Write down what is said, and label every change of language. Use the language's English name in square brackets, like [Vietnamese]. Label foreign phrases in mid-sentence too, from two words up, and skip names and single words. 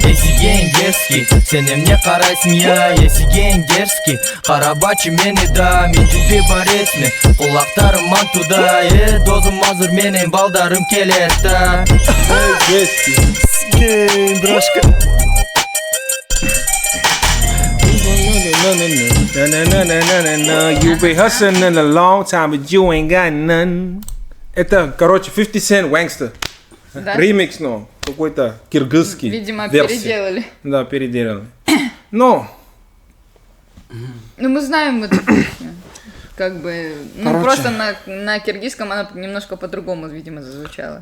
[Kyrgyz] Эсиген дерзкий, сен эмне карайсың я, эсиген дерзкий, карабачы мени да, мен жүпи бар эсмин, кулактарым мантуда, досум азыр менин балдарым келет да. [Russian] Дерзкий. Дрожка. [English] none. You be hustling a long time, but you ain't got none. [Russian] Это, короче, 50 Cent Wangster. Да? Ремикс, но какой-то киргизский. Видимо, версия. переделали. Да, переделали. Но, Ну, мы знаем эту песню. Как бы, ну, Короче. просто на киргизском она немножко по-другому, видимо, зазвучала.